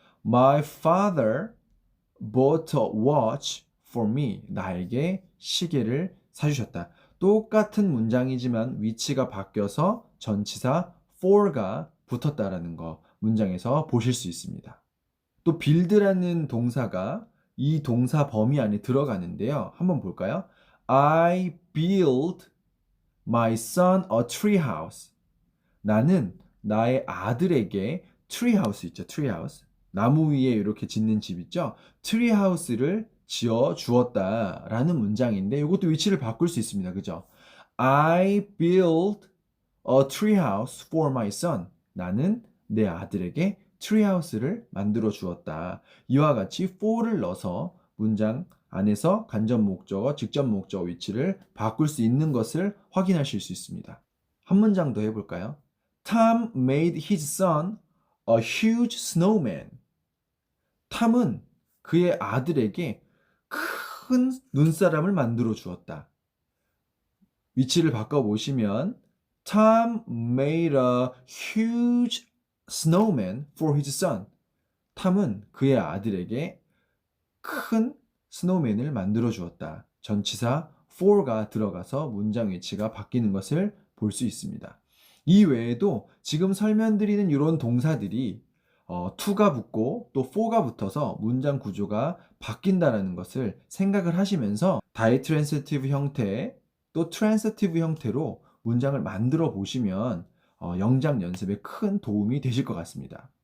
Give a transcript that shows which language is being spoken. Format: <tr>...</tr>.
<en>My father bought a watch for me</en> <ko>나에게 시계를 사주셨다 똑같은 문장이지만 위치가 바뀌어서 전치사 for가 붙었다라는 거 문장에서 보실 수 있습니다. 또 build라는 동사가 이 동사 범위 안에 들어가는데요. 한번 볼까요?</ko> <en>I built my son a treehouse.</en> <ko>나는 나의 아들에게 treehouse 있죠. treehouse. 나무 위에 이렇게 짓는 집 있죠. treehouse를 지어 주었다라는 문장인데 이것도 위치를 바꿀 수 있습니다. 그죠?</ko> <en>I built a treehouse for my son.</en> <ko>나는 내 아들에게 treehouse를 만들어 주었다. 이와 같이 for를 넣어서 문장 안에서 간접 목적어, 직접 목적어 위치를 바꿀 수 있는 것을 확인하실 수 있습니다. 한 문장 더 해볼까요?</ko> <en>Tom made his son a huge snowman.</en> <ko>탐은 그의 아들에게 큰 눈사람을 만들어 주었다. 위치를 바꿔보시면</ko> <en>Tom made a huge snowman for his son.</en> <ko>탐은 그의 아들에게 큰 스노우맨을 만들어 주었다. 전치사 for가 들어가서 문장 위치가 바뀌는 것을 볼 수 있습니다. 이 외에도 지금 설명드리는 이런 동사들이 to가 붙고 또 for가 붙어서 문장 구조가 바뀐다는 것을 생각을 하시면서 다이트랜시티브 형태 또 트랜시티브 형태로 문장을 만들어 보시면 영작 연습에 큰 도움이 되실 것 같습니다.</ko>